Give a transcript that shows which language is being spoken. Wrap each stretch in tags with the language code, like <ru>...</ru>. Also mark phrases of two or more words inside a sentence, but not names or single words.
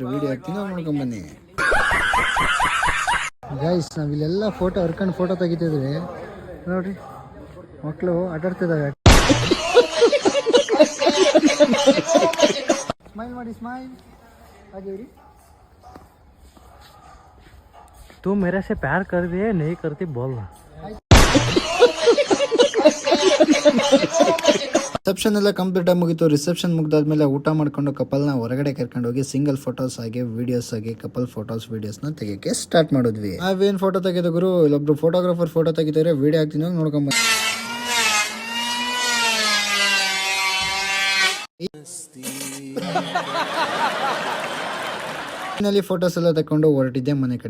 <kn>ವಿಡಿಯೋ ಹಾಕ್ತೀನಿ, ನೋಡ್ಕೊಂಡ್ ಬನ್ನಿ. ಗೈಸ್, ನಾವಿಲ್ಲೆಲ್ಲ ಫೋಟೋ ಹರ್ಕೊಂಡು ಫೋಟೋ ತೆಗಿತಿದ್ವಿ. ನೋಡ್ರಿ, ಮಕ್ಕಳು ಆಟಾಡ್ತಿದ್ದಾವೆ. ಸ್ಮೈಲ್ ಮಾಡಿ, ಸ್ಮೈಲ್ ಹಾಗೆ ಇರಿ.</kn> <hi>तू मेरे से प्यार कर दिए नहीं करती बोल ना.</hi> <kn>ರಿಸೆಪ್ಷನ್ ಎಲ್ಲ ಕಂಪ್ಲೀಟ್ ಆಗಿ ಮುಗಿತು. ರಿಸೆಪ್ಷನ್ ಮುಗ್ದಾದ್ಮೇಲೆ ಊಟ ಮಾಡ್ಕೊಂಡು ಕಪಲ್ನ ಹೊರಗಡೆ ಕರ್ಕೊಂಡು ಹೋಗಿ</kn> <en>single photos</en> <kn>ಹಾಗೆ ವಿಡಿಯೋಸ್ ಆಗಿ</kn> <en>couple photos videos</en> <kn>ನ ತೆಗಿಯಕ್ಕೆ ಸ್ಟಾರ್ಟ್ ಮಾಡಿದ್ವಿ. ನಾವೇನ್ ಫೋಟೋ ತೆಗೆದ ಗುರು, ಇಲ್ಲೊಬ್ರು</kn> <en>photographer photo</en> <kn>ತೆಗಿತಾರೆ. ವಿಡಿಯೋ ಹಾಕ್ತೀನಿ, ನೋಡ್ಕೊಂಡ್ ಫೋಟೋಸ್ ಎಲ್ಲ ತಕೊಂಡು ಹೊರಟಿದ್ದೆ ಮನೆ ಕಡೆ.</kn>